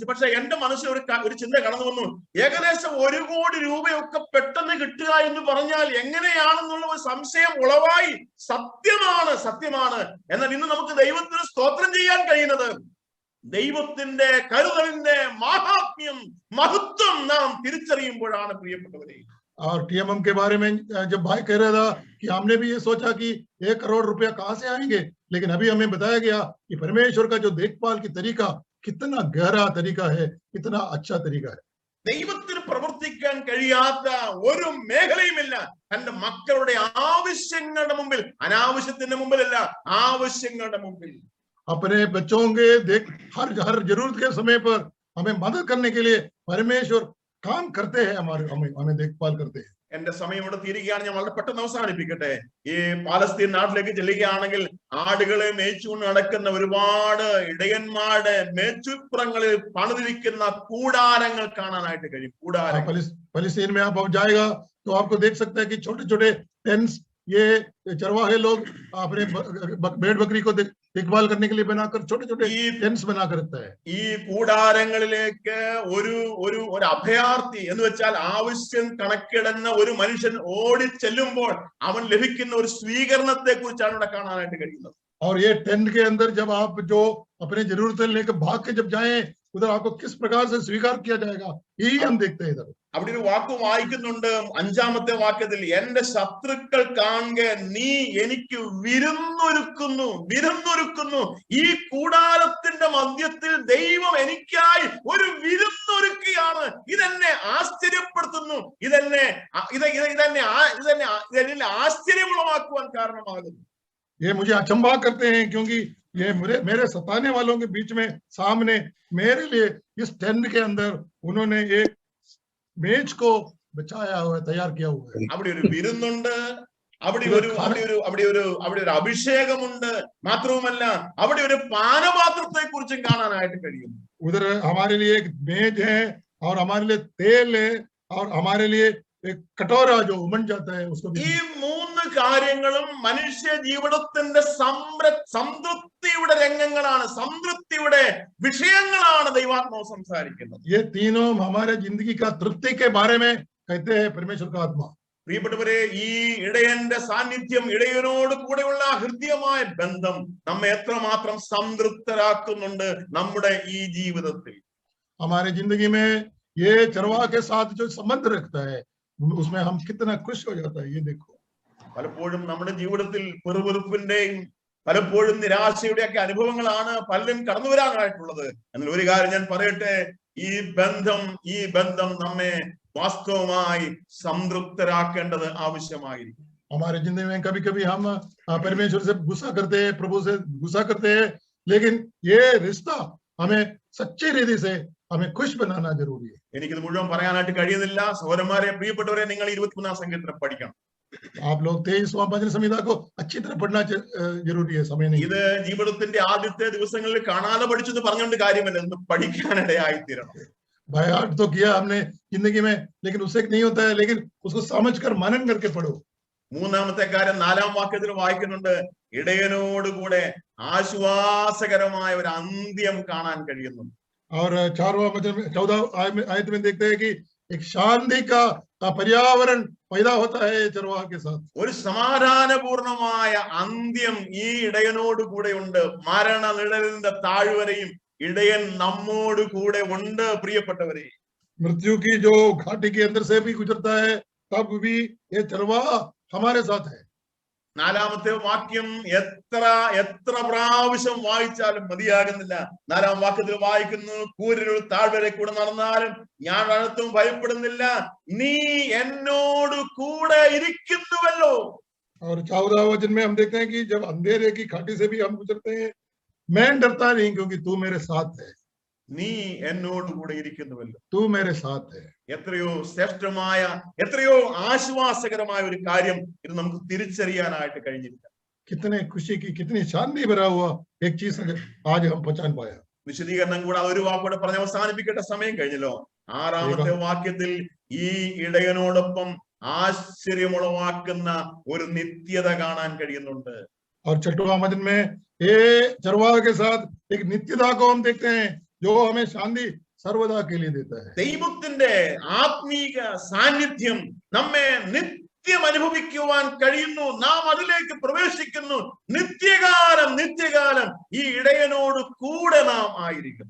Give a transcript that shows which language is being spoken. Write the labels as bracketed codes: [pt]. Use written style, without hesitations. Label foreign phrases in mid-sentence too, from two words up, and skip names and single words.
[ml] പക്ഷെ എന്റെ മനസ്സിൽ ഒരു ചിന്ത കടന്നു വന്നു, ഏകദേശം 1 കോടി രൂപയൊക്കെ പെട്ടെന്ന് കിട്ടുക എന്ന് പറഞ്ഞാൽ എങ്ങനെയാണെന്നുള്ള ഒരു സംശയം ഉളവായി. സത്യമാണ്. എന്നാൽ ഇന്ന് നമുക്ക് ദൈവത്തിന് സ്തോത്രം ചെയ്യാൻ കഴിയുന്നത് ദൈവത്തിന്റെ കരുതലിന്റെ മഹത്വം നാം തിരിച്ചറിയുമ്പോഴാണ് പ്രിയപ്പെട്ടവരെ. [hi] और TMM के बारे में जब भाई कह रहा था कि हमने भी ये सोचा कि 1 करोड़ रुपया कहाँ से आएंगे, लेकिन अभी हमें बताया गया कि परमेश्वर का जो देखभाल की तरीका कितना गहरा तरीका है, कितना अच्छा तरीका है. [ml] ദൈവത്തിന് പ്രവർത്തിക്കാൻ കഴിയാത്ത ഒരു മേഖലയുമില്ല. തന്റെ മക്കളുടെ ആവശ്യങ്ങളുടെ മുമ്പിൽ, അനാവശ്യത്തിന്റെ മുമ്പിലല്ല, ആവശ്യങ്ങളുടെ മുമ്പിൽ [hi] अपने बच्चों के हर जरूरत के समय पर हमें मदद करने के लिए परमेश्वर काम करते हैं, हमें देखभाल करते हैं. [ml] എന്റെ സമയം ഇവിടെ തീരുകയാണ്. ഞാൻ വളരെ പെട്ടെന്ന് അവസാനിപ്പിക്കട്ടെ. ഈ പാലസ്തീൻ നാട്ടിലേക്ക് ചെല്ലുകയാണെങ്കിൽ ആടുകളെ മേയിച്ചുകൊണ്ട് നടക്കുന്ന ഒരുപാട് ഇടയന്മാരുടെ മേച്ചുപ്പുറങ്ങളിൽ പണിതിരിക്കുന്ന കൂടാരങ്ങൾ കാണാനായിട്ട് കഴിയും. [hi] फलस्तीन में आप जाएगा तो आपको देख सकते हैं कि छोटे-छोटे टेंट्स ये चरवाहे लोग अपने भेड़ बकरी को देखभाल करने के लिए बनाकर छोटे-छोटे टेंट्स बनाकर रखता है. [ml] ഈ കൂടാരങ്ങളിലേക്ക് ഒരു അഭയാർത്ഥി എന്ന് വെച്ചാൽ ആവശ്യം കണക്കിടുന്ന ഒരു മനുഷ്യൻ ഓടി ചെല്ലുമ്പോൾ അവൻ ലഭിക്കുന്ന ഒരു സ്വീകരണത്തെ കുറിച്ചാണ് ഇവിടെ കാണാനായിട്ട് കഴിയുന്നത്. [hi] और ये टेंट के अंदर जब आप जो अपने जरूरतें लेकर भाग के जब जाएं, उधर आपको किस प्रकार से स्वीकार किया जाएगा, यही हम देखते हैं इधर. [ml] അവിടെ ഒരു വാക്ക് വായിക്കുന്നുണ്ട് 5-ാമത്തെ വാക്യത്തിൽ, എന്റെ ശത്രുക്കൾ കാണുക നീ എനിക്ക് വിരുന്നൊരുക്കുന്നു. ഈ കൂടാരത്തിന്റെ മധ്യത്തിൽ ദൈവം എനിക്കായി ഒരു വിരുന്നൊരുക്കുകയാണ്. ഇതെന്നെ ആശ്ചര്യപ്പെടുത്തുന്നു, ഇതെന്നെ ആശ്ചര്യമുളവാക്കുവാൻ കാരണമാകുന്നു. [hi] ये मुझे अचंभा करते हैं, क्योंकि ये मेरे सताने वालों के बीच में सामने मेरे लिए इस टेंट के अंदर उन्होंने एक मेज को बचाया हुआ है, तैयार किया हुआ है. [ml] അവിടെ ഒരു വിരുന്നുണ്ട്, അവിടെ ഒരു അഭിഷേകമുണ്ട്. മാത്രവുമല്ല അവിടെ ഒരു പാനപാത്രത്തെ കുറിച്ചും കാണാനായിട്ട് കഴിയും. [hi] उधर हमारे लिए एक मेज है और हमारे लिए तेल है और हमारे लिए एक कटोरा जो उमड़ जाता है उसको भी [ml] ഈ മൂന്ന് കാര്യങ്ങളും മനുഷ്യ ജീവിതത്തിന്റെ സംതൃപ്തിയുടെ രംഗങ്ങളാണ്, സംതൃപ്തിയുടെ വിഷയങ്ങളാണ് ദൈവാത്മാവ് സംസാരിക്കുന്നത്. [hi] ये तीनों हमारे जिंदगी का तृप्ति के बारे में कहते हैं परमेश्वर का आत्मा. [ml] പ്രിയപ്പെട്ടവരെ, ഈ ഇടയന്റെ സാന്നിധ്യം, ഇടയനോട് കൂടെയുള്ള ഹൃദ്യമായ ബന്ധം നമ്മെ എത്രമാത്രം സംതൃപ്തരാക്കുന്നുണ്ട് നമ്മുടെ ഈ ജീവിതത്തിൽ. [hi] हमारे जिंदगी में ये चरवाह के साथ जो संबंध रखता है उसमें हम कितना खुश हो जाता है, ये देखो. [ml] പലപ്പോഴും നമ്മുടെ ജീവിതത്തിൽ പെറുപെറുപ്പിന്റെയും പലപ്പോഴും നിരാശയുടെ ഒക്കെ അനുഭവങ്ങളാണ് പലരും കടന്നു വരാനായിട്ടുള്ളത്. എന്നാൽ ഒരു കാര്യം ഞാൻ പറയട്ടെ, ഈ ബന്ധം നമ്മെ വാസ്തവമായി സംതൃപ്തരാക്കേണ്ടത് ആവശ്യമായിരിക്കും. [hi] हमारे जिंदगी में कभी कभी हम परमेश्वर से गुस्सा करते हैं, प्रभु से गुस्सा करते हैं, लेकिन ये रिश्ता हमें सच्ची रीति से हमें खुश बनाना जरूरी है. [ml] എനിക്കിത് മുഴുവൻ പറയാനായിട്ട് കഴിയുന്നില്ല. സഹോദരന്മാരെ, പ്രിയപ്പെട്ടവരെ, നിങ്ങൾ 23 സംഗീതം പഠിക്കണം. [hi] आप लोग 23वां भजन संहिता को अच्छी तरह पढ़ना जरूरी है, समय नहीं. [ml] ഇത് ജീവിതത്തിന്റെ ആദ്യത്തെ ദിവസങ്ങളിൽ കാണാതെ പഠിച്ചെന്ന് പറഞ്ഞുകൊണ്ട് കാര്യമല്ല, ഇന്ന് പഠിക്കാനിടയായി തീരണം. [hi] बायाट तो किया हमने जिंदगी में, लेकिन उससे नहीं होता है, लेकिन उसको समझकर मनन करके पढ़ो. [ml] മൂന്നാമത്തെ കാര്യം 4-ാം വാക്യത്തിൽ വായിക്കുന്നുണ്ട്, ഇടയനോട് കൂടെ ആശ്വാസകരമായ ഒരു അന്ത്യം കാണാൻ കഴിയുന്നു. [hi] और 4वां वचन 14 आयत में देखते हैं कि एक शांति का पर्यावरण पैदा होता है चरवाह के साथ. [ml] ഒരു സമാധാനപൂർണമായ അന്ത്യം ഈ ഇടയനോട് കൂടെ ഉണ്ട്. മരണ നിഴലിന്റെ താഴ്വരയും ഇടയൻ നമ്മോട് കൂടെ ഉണ്ട്. പ്രിയപ്പെട്ടവരെ, [hi] मृत्यु की जो घाटी के अंदर से भी गुजरता है, तब भी ये चरवाह हमारे साथ है. [ml] 4-ാമത്തെ വാക്യം എത്ര പ്രാവശ്യം വായിച്ചാലും മതിയാകുന്നില്ല. 4-ാം വാക്യത്തിൽ വായിക്കുന്നു, കൂരിരുൾ താഴ്വരെ കൂടെ നടന്നാലും ഞാൻ അടുത്തും ഭയപ്പെടുന്നില്ല, നീ എന്നോട് കൂടെ ഇരിക്കുന്നുവല്ലോ. [hi] और 14 वचन में हम देखते हैं कि जब अंधेरे की घाटी से भी हम गुजरते हैं, मैं डरता नहीं क्योंकि तू मेरे साथ है. [ml] നീ എന്നോട് കൂടെ ഇരിക്കുന്നുവല്ലോ. [hi] तू मेरे साथ है. [ml] എത്രയോ ശ്രേഷ്ഠമായ, എത്രയോ ആശ്വാസകരമായ ഒരു കാര്യം ഇത് നമുക്ക് തിരിച്ചറിയാനായിട്ട് കഴിഞ്ഞിരിക്കാം. [hi] कितने खुशी की, कितनी शांति भरा हुआ एक चीज आज हम पहचान पाया. [ml] വിശദീകരണം കൂടെ ഒരു വാക്കൂടെ പറഞ്ഞ് അവസാനിപ്പിക്കേണ്ട സമയം കഴിഞ്ഞല്ലോ. 6-ാമത്തെ വാക്യത്തിൽ ഈ ഇടയനോടൊപ്പം ആശ്ചര്യമുളവാക്കുന്ന ഒരു നിത്യത കാണാൻ കഴിയുന്നുണ്ട്. [hi] और 6वां वचन में ये चरवाह के साथ एक नित्यता को हम देखते हैं जो हमें शांति सर्वदा के लिए देता है. [ml] ദൈവത്തിന്റെ ആത്മീക സാന്നിധ്യം നമ്മെ നിത്യം അനുഭവിക്കുവാൻ കഴിയുന്നു. നാം അതിലേക്ക് പ്രവേശിക്കുന്നു. നിത്യകാലം ഈ ഇടയനോട് കൂടെ നാം ആയിരിക്കും.